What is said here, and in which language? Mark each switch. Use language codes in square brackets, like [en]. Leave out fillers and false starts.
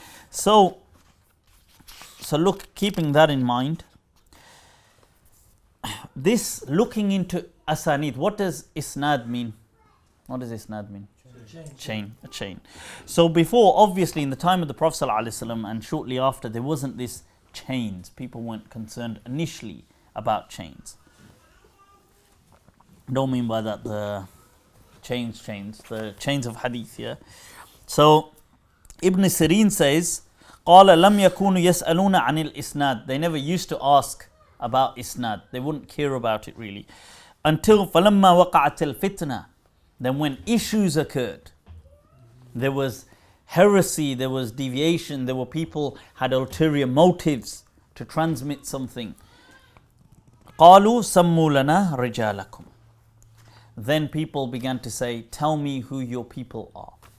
[en] So look, keeping that in mind, this looking into asanid, what does isnad mean? What does isnad mean? A chain. So before, obviously in the time of the Prophet ﷺ and shortly after, there wasn't this chains. People weren't concerned initially about chains. Don't mean by that the chains, the chains of hadith, yeah. So Ibn Sirin says, [ar] قال لم يكونوا يسألون عن الإسناد. [en] They never used to ask about isnad. They wouldn't care about it really. Until [ar] فلما وقعت الفتنة. [en] Then when issues occurred, there was heresy, there was deviation, there were people had ulterior motives to transmit something. [ar] قالوا سموا لنا رجالكم. [en] Then people began to say, tell me who your people are.